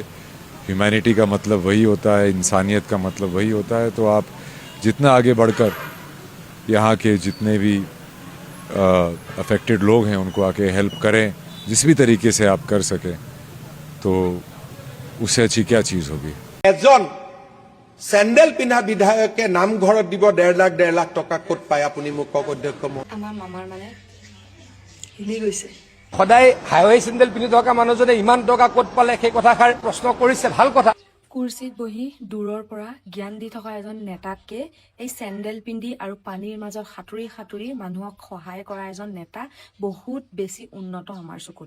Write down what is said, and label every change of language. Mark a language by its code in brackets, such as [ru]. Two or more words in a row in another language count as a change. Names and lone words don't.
[hi] ह्यूमैनिटी का मतलब वही होता है, इंसानियत का मतलब वही होता है। तो आप जितना आगे बढ़कर यहाँ के जितने भी अफेक्टेड लोग हैं उनको आके हेल्प करें, जिस भी तरीके से आप कर सकें, तो उससे अच्छी क्या चीज़ होगी। [as] এজন চেণ্ডেল পিন্ধা বিধায়কে নামঘৰত দিব 1.5 লাখ টকা ক'ত পায় আপুনি মোক কওক অধ্যক্ষ মহোদয়। আমাৰ মামাৰ মানে হিলি গৈছে। সদায় হাইৱে চেণ্ডেল পিন্ধি থকা মানুহজনে ইমান টকা ক'ত পালে সেই কথাষাৰ প্ৰশ্ন কৰিছে, ভাল কথা। কুৰ্চীত বহি দূৰৰ পৰা জ্ঞান দি থকা এজন নেতাতকে এই চেণ্ডেল পিন্ধি আৰু পানীৰ মাজত সাঁতুৰি সাঁতুৰি মানুহক সহায় কৰা এজন নেতা বহুত বেছি উন্নত আমাৰ চকুত।